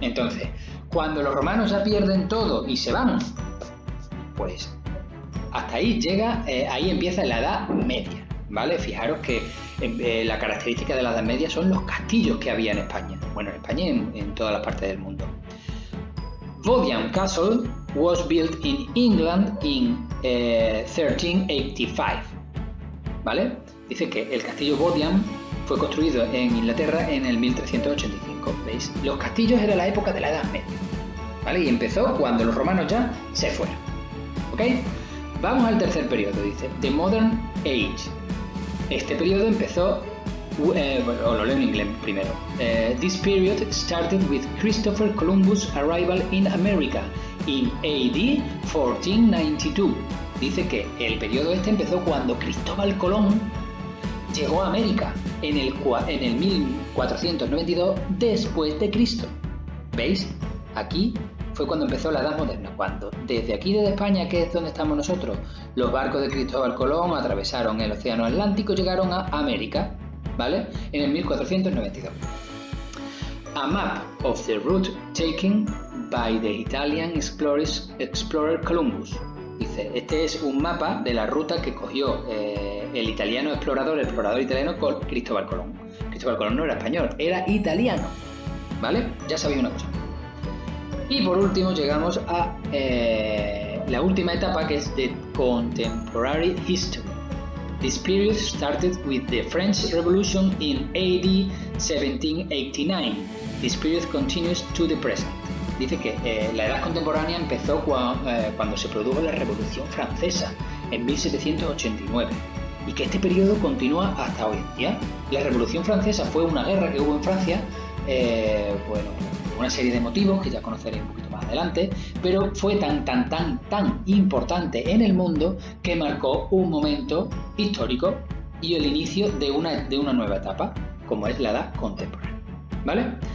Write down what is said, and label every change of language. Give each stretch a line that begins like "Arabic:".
Spanish: Entonces, cuando los romanos ya pierden todo y se van, pues hasta ahí llega, ahí empieza la Edad Media, ¿vale? Fijaros que la característica de la Edad Media son los castillos que había en España, bueno, en España y en todas las partes del mundo.
English: Bodiam Castle was built in England in 1385, ¿vale?
Spanish: Dice que el castillo Bodiam fue construido en Inglaterra en el 1385, ¿veis? Los castillos era la época de la Edad Media, ¿vale? Y empezó cuando los romanos ya se fueron, ¿ok? Vamos al tercer periodo, dice,
English: The Modern Age.
Spanish: Este periodo empezó, bueno, lo leo en inglés primero.
English: This period started with Christopher Columbus' arrival in America in AD 1492.
Spanish: Dice que el periodo este empezó cuando Cristóbal Colón llegó a América en el 1492 después de Cristo. ¿Veis? Aquí fue cuando empezó la Edad Moderna, cuando desde aquí, desde España, que es donde estamos nosotros, los barcos de Cristóbal Colón atravesaron el Océano Atlántico y llegaron a América, ¿vale? En el 1492.
English: A map of the route taken by the Italian explorer Columbus.
Spanish: Dice, este es un mapa de la ruta que cogió el explorador italiano Cristóbal Colón. Cristóbal Colón no era español, era italiano, ¿vale? Ya sabéis una cosa. Y por último llegamos a la última etapa, que es
English: the Contemporary History. This period started with the French Revolution in AD 1789. This period continues to the present.
Spanish: Dice que la edad contemporánea empezó cuando se produjo la Revolución Francesa en 1789 y que este periodo continúa hasta hoy en día. La Revolución Francesa fue una guerra que hubo en Francia, bueno, una serie de motivos que ya conoceréis un poquito más adelante, pero fue tan importante en el mundo que marcó un momento histórico y el inicio de una nueva etapa, como es la edad contemporánea, ¿vale?